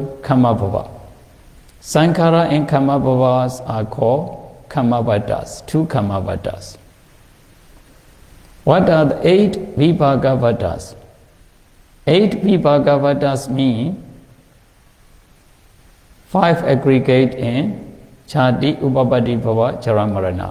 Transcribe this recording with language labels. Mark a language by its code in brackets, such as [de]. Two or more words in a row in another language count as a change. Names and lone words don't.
[pi] karma bhava. [en] Sankhara and [pi] karma bhavas [en] are called [pi] karma vatas, [en] 2 [pi] karma vatas. [en] What are the 8 [pi] vibhaga vatas? [en] 8 [pi] vibhaga vatas [en] mean 5 aggregate in [pi] chati, upapati, bhava, jara, marana.